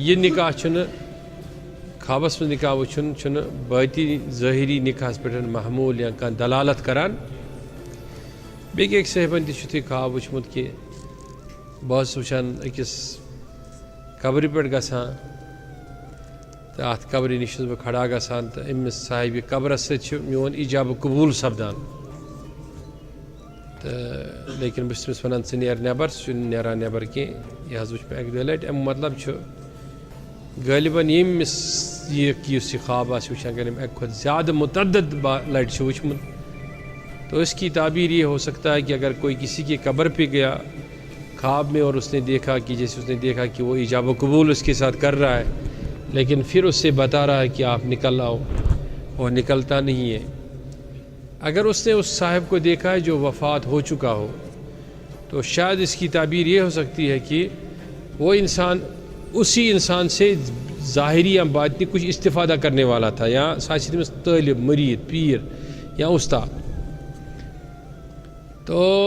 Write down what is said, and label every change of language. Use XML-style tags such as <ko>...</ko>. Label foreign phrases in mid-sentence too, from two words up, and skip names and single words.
<ks>یہِ نکاح چھُنہٕ خوابس منٛز نکاح وٕچھُن چھُنہٕ باطنی ظٲہری نکاحس پٮ۪ٹھ محموٗل یا کانٛہہ دلالت کران بیٚیہِ أکۍ صٲحبن تہِ چھُ تُہۍ خواب وٕچھمُت کہِ بہٕ اوسُس وٕچھان أکِس قبرِ پٮ۪ٹھ گژھان تہٕ اَتھ قبرِ نِش چھُس بہٕ کھڑا گژھان تہٕ أمِس صاحبہِ قبرس سۭتۍ چھُ میون ایجاب قبوٗل سپدان تہٕ لیکن بہٕ چھُس تٔمِس وَنان ژٕ نیر نٮ۪بر سُہ چھُنہٕ نیران نٮ۪بر کینٛہہ یہِ حظ وٕچھ مےٚ اَکہِ دۄیہِ لٹہِ اَمیُک مطلب چھُ غٲلباً ییٚمِس یُس یہِ خواب آسہِ وٕچھان اگر أمۍ اَکہِ کھۄتہٕ زیادٕ متعدد لٹہِ چھُ وٕچھمُت</ks> <ur>تو اس کی تعبیر یہ ہو سکتا ہے کہ اگر کوئی کسی کی قبر پہ گیا خواب میں اور اس نے دیکھا کہ جیسے اس نے دیکھا کہ وہ ایجاب و قبول اس کے ساتھ کر رہا ہے لیکن پھر اس سے بتا رہا ہے کہ آپ نکل آؤ اور نکلتا نہیں ہے اگر اس نے اس صاحب کو دیکھا ہے جو وفات ہو چکا ہو تو شاید اس کی تعبیر یہ ہو سکتی ہے کہ وہ انسان اسی انسان سے ظاہری یا باطنی کچھ استفادہ کرنے والا تھا یا ساتھ میں طالب مرید پیر یا استاد تو</ur>